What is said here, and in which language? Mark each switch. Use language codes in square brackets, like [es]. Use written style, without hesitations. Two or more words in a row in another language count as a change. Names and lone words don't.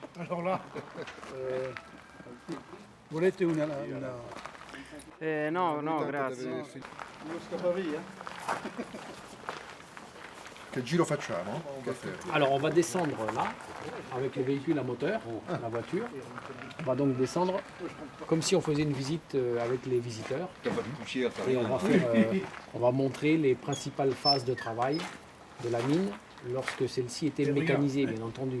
[fr] Alors là, [it] volete una... No, grazie. Uno scappavia? Che giro facciamo? Che fermo? [fr] Alors on va descendre là, avec le véhicule à moteur, la voiture. On va donc descendre comme si on faisait une visite avec les visiteurs. Et on va montrer les principales phases de travail de la mine lorsque celle-ci était mécanisée, bien entendu.